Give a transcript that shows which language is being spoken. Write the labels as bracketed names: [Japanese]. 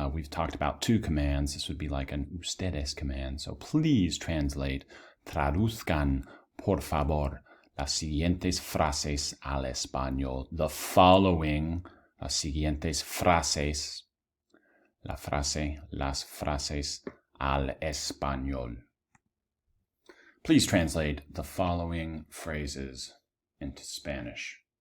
[English] We've talked about two commands. This would be like an ustedes command. So please translate. [Spanish] Traduzcan, por favor, las siguientes frases al español. [English] The following, [Spanish] las siguientes frases. La frase, las frases al español. [English] Please translate the following phrases into Spanish.